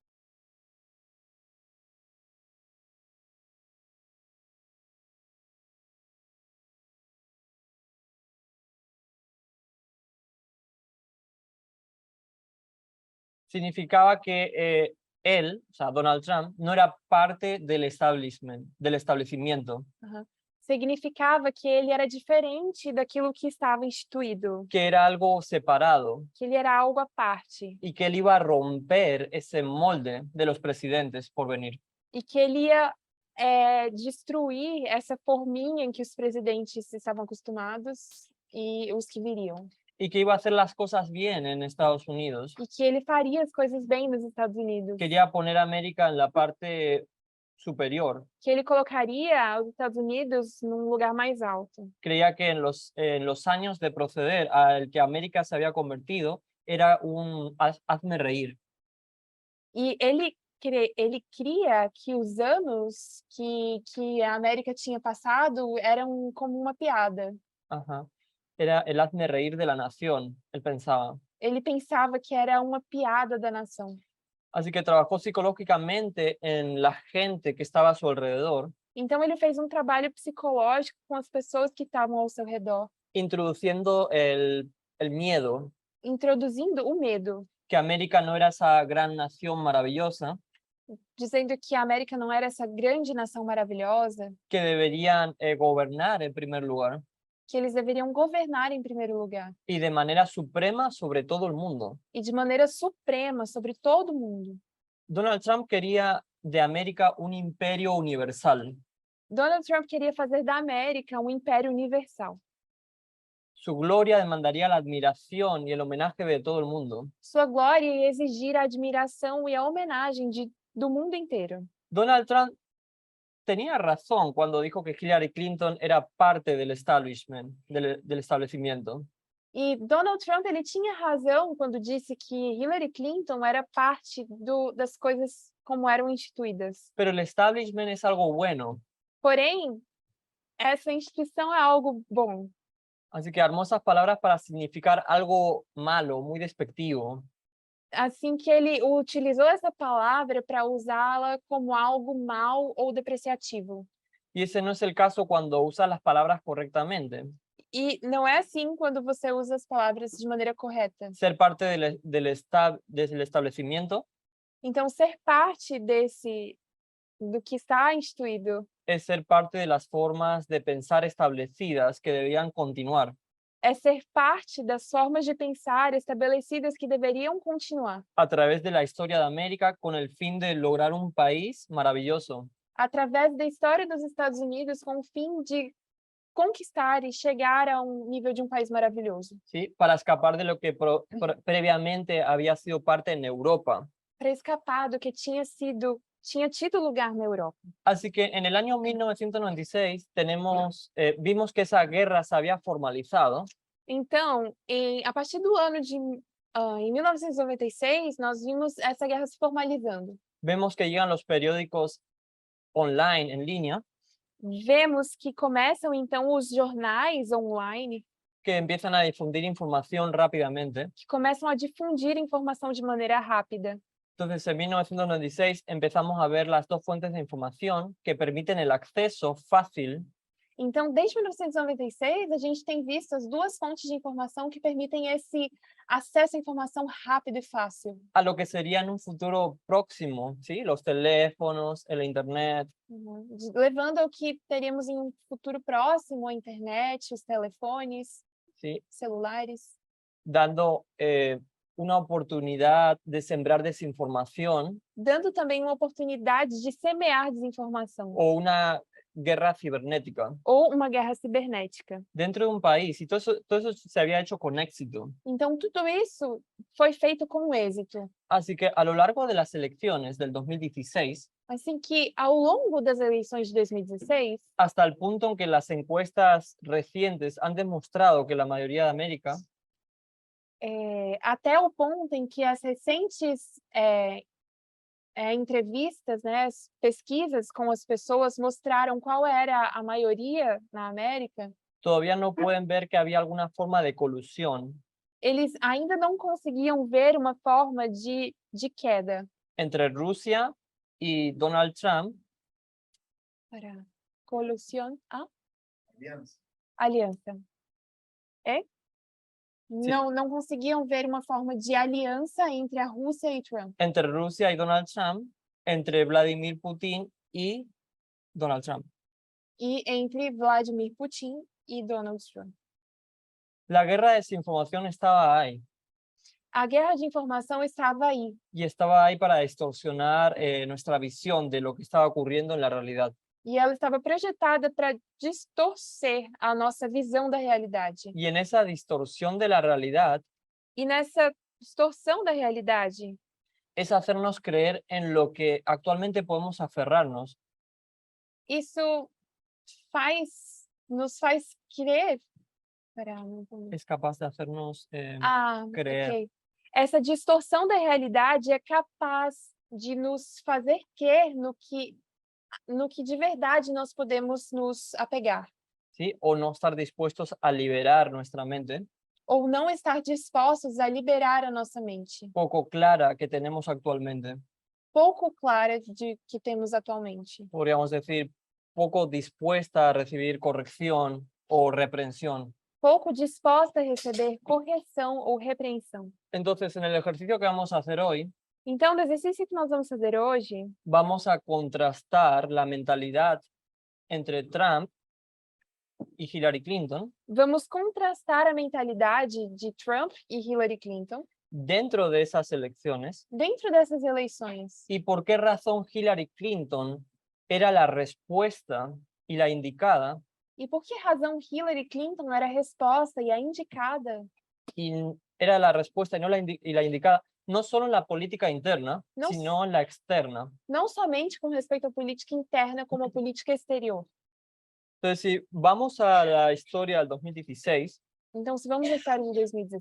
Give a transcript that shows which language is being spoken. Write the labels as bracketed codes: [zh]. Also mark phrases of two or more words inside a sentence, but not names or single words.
[es] Significaba que él, o sea, Donald Trump, no era parte del establecimiento, [pt] Significava que ele era diferente daquilo que estava instituído, [es] que era algo separado [pt] que ele era algo à parte [es] y que él iba a romper ese molde de los presidentes por venir. [pt] e que ele ia destruir essa forminha em que os presidentes estavam acostumados e os que viriam. [es] Y que iba a hacer las cosas bien en Estados Unidos. [pt] E que ele faria as coisas bem nos Estados Unidos. [es] Quería poner a América en la parte superior. [pt] Que ele colocaria os Estados Unidos num lugar mais alto. [es] Creía que en los años de proceder al que América se había convertido, era un hazme reír. [pt] E ele cria que os anos que a América tinha passado eram como uma piada. [es] Ajá. Era el hazme reír de la nación, él pensaba. [pt] Ele pensava que era uma piada da nação. [es] Así que trabajó psicológicamente en la gente que estaba a su alrededor, [pt] Então ele fez um trabalho psicológico com as pessoas que estavam ao seu redor, [es] introduciendo el miedo, [pt] introduzindo o medo, [es] que América no era esa gran nación maravillosa, [pt] dizendo que a América não era essa grande nação maravilhosa, [es] que deberían gobernar en primer lugar [pt] que eles deveriam governar em primeiro lugar [es] y de manera suprema sobre todo el mundo. [pt] e de maneira suprema sobre todo mundo. [es] Donald Trump quería de América un imperio universal. [pt] Donald Trump queria fazer da América um império universal. [es] Su gloria demandaría la admiración y el homenaje de todo el mundo. [pt] Sua glória ia exigir a admiração e a homenagem do mundo inteiro. [es] Donald Trump tenía razón cuando dijo que Hillary Clinton era parte del establishment, del establecimiento. [pt] E Donald Trump ele tinha razão quando disse que Hillary Clinton era parte das coisas como eram instituídas. [es] Pero el establishment es algo bueno. [pt] Porém, essa instituição é algo bom. [es] Así que armó esas palabras para significar algo malo, muy despectivo. [pt] Assim que ele utilizou essa palavra para usá-la como algo mal ou depreciativo. [es] Y ese no es el caso cuando usa las palabras correctamente. [pt] E não é assim quando você usa as palavras de maneira correta. [es] Ser parte del establecimiento [pt] Então, ser parte do que está instituído [es] es ser parte de las formas de pensar establecidas que debían continuar [pt] é ser parte das formas de pensar estabelecidas que deveriam continuar, [es] a través de la historia de América con el fin de lograr un país maravilloso. [pt] através da história dos Estados Unidos, com o fim de conquistar e chegar a um nível de um país maravilhoso, [es] ¿Sí? Para escapar de lo que previamente había sido parte en Europa. [pt] para escapar do que tinha tido lugar na Europa. [es] Así que en el año 1996 vimos que esa guerra se había formalizado [pt] Então, a partir do ano em 1996, nós vimos essa guerra se formalizando. [es] vemos que llegan los periódicos online, en línea, [pt] Vemos que começam, então, os jornais online, [es] que empiezan a difundir información rápidamente. [pt] que começam a difundir informação de maneira rápida. [es] Entonces, en 1996 empezamos a ver las dos fuentes de información que permiten el acceso fácil [pt] Então, desde 1996, a gente tem visto as duas fontes de informação que permitem esse acesso à informação rápido e fácil. [es] a lo que sería en un futuro próximo, ¿sí? Los teléfonos, el internet. [pt] Levando ao que teríamos em um futuro próximo, a internet, os telefones, [es] ¿Sí? [pt] celulares, [es] Dando una oportunidad de sembrar desinformación [pt] dando também uma oportunidade de semear desinformação [es] o una guerra cibernética [pt] ou uma guerra cibernética. [es] dentro de un país. Y todo eso se había hecho con éxito. [pt] Então, tudo isso foi feito com êxito. [es] Así que a lo largo de las elecciones del 2016, [pt] Assim que, ao longo das eleições de 2016, [es] hasta el punto en que las encuestas recientes han demostrado que la mayoría de América [pt] até o ponto em que as recentes entrevistas, né, as pesquisas com as pessoas mostraram qual era a maioria na América, [es] todavía no pueden ver que había alguna forma de colusión [pt] eles ainda não conseguiam ver uma forma de queda [es] entre Rusia y Donald Trump para colusión, Alianza. [pt] aliança. É? Sim. Não conseguiam ver uma forma de aliança entre a Rússia e Trump. [es] entre Rusia y Donald Trump, entre Vladimir Putin y Donald Trump. [pt] E entre Vladimir Putin e Donald Trump. [es] La guerra de desinformación estaba ahí [pt] A guerra de informação estava aí. [es] y estaba ahí para distorsionar nuestra visión de lo que estaba ocurriendo en la realidad. [pt] E ela estava projetada para distorcer a nossa visão da realidade. [es] Y en esa distorsión de la realidad [pt] E nessa distorção da realidade, [es] es hacernos creer en lo que actualmente podemos aferrarnos. [pt] isso nos faz crer. [es] Es capaz de hacernos creer. Ok. [pt] Essa distorção da realidade é capaz de nos fazer crer no que de verdade nós podemos nos apegar. [es] ¿Sí? O no estar dispuestos a liberar nuestra mente [pt] Ou não estar dispostos a liberar a nossa mente, [es] poco clara que tenemos actualmente. [pt] pouco clara de que temos atualmente. [es] Podríamos decir, poco dispuesta a recibir corrección o reprensión. [pt] Pouco disposta a receber correção ou repreensão. [es] Entonces, en el ejercicio que vamos a hacer hoy, [pt] Então, no exercício que nós vamos fazer hoje, [es] vamos a contrastar la mentalidad entre Trump y Hillary Clinton [pt] vamos contrastar a mentalidade de Trump e Hillary Clinton [es] dentro de esas elecciones [pt] dentro dessas eleições. [es] y por qué razón Hillary Clinton era la respuesta y la indicada [pt] E por que razão Hillary Clinton era a resposta e a indicada, [es] y era la respuesta y la indicada no solo en la política interna, No sino en la externa. [pt] não somente com respeito à política interna, como à política exterior? [es] Entonces, si vamos a la historia del 2016, [pt] Então, se vamos estar em 2016,